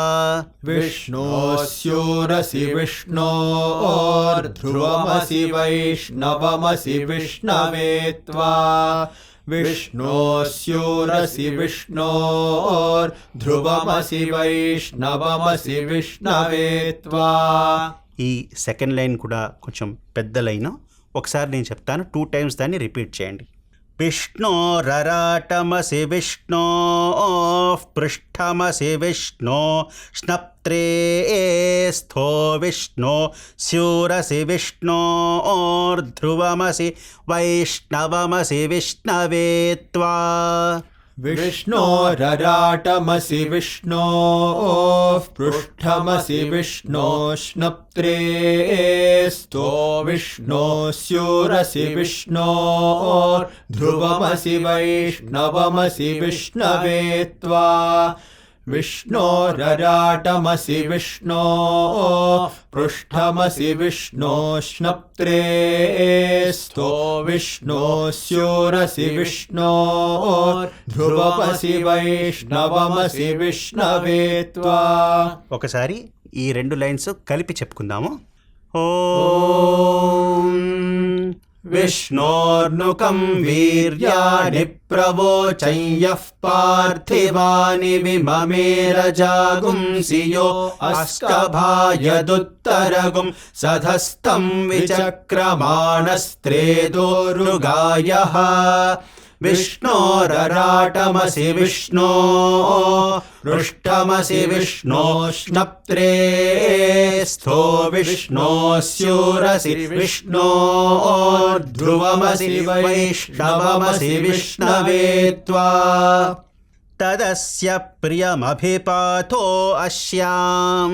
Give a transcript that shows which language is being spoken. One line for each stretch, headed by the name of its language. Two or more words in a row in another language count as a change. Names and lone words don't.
Sanskrit: विष्णोस्यूरसि विष्णोर्ध्रुवमसि वैष्णवमसि विष्णवे त्वा विष्णोस्यूरसि विष्णोर्ध्रुवमसि वैष्णवमसि विष्णवे त्वा
Telugu: ఈ
English: second line
Telugu: కూడా కొంచెం పెద్ద లైన్. ఒకసారి నేను చెప్తాను, 2 టైమ్స్ దాన్ని రిపీట్ చేయండి.
Sanskrit: విష్ణోరరాటమసి విష్ణో పృష్ఠమసి విష్ణో స్నప్త్రే స్థో విష్ణో స్యూరసి విష్ణోర్ధ్రువమసి వైష్ణవమసి విష్ణవే త్వా विष्णोरराटमसि विष्णोः पृष्ठमसि विष्णोष्णप्त्रे स्थो विष्णोस्यूरसि विष्णोर्ध्रुवमसि वैष्णवमसि विष्णवे त्वा विष्णोरराटमसि विष्णोः पृष्ठमसि विष्णोष्णप्त्रे स्थो विष्णोस्यूरसि विष्णोर्ध्रुवमसि वैष्णवमसि विष्णवे त्वा.
Telugu: ఒకసారి ఈ 2 లైన్స్ కలిపి చెప్పుకుందాము.
Sanskrit: ఓం విష్ణోర్నుకం వీర్యాణి ప్రవోచం యః పార్థివాని విమమేరజాగుంసి యో అస్కభాయదుత్తరగుం సధస్తం విచక్రమాణస్త్రేదోరుగాయః विष्णोरराटमसि विष्णो पृष्ठमसि विष्णोष्णप्त्रे स्थो विष्णोस्यूरसि विष्णोर्ध्रुवमसि वैष्णवमसि विष्णवे त्वा तदस्य प्रियमभिपाथो अस्याम्